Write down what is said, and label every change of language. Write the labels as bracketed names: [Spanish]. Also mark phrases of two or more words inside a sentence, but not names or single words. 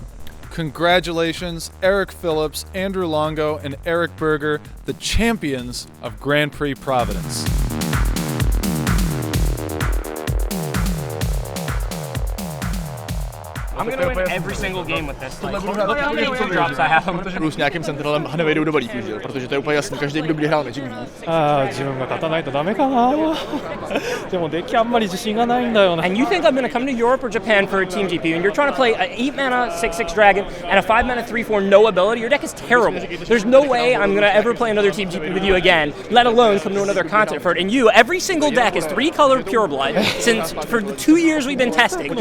[English] Congratulations, Eric Phillips, Andrew Longo, and Eric Berger, the champions of Grand Prix Providence. I'm gonna win every single game with this. Look how many two drops I have. [Czech] S nějakým centralem a nevejdou do balíku, že jo? Protože to je úplně jasný, každý, kdo bude hrál Magic ví. [Japanese] 自分が勝たないとダメかな。でもデッキあんまり自信がないんだよな。 [English] And you think I'm gonna come to Europe or Japan for a team GP, and you're trying to play an 8 mana 6/6 dragon and a 5 mana 3/4 no ability? Your deck is terrible. There's no way I'm gonna ever play another team GP with you again, let alone come to another continent for it. And you, every single deck is 3-color Pureblood for the 2 years we've been testing.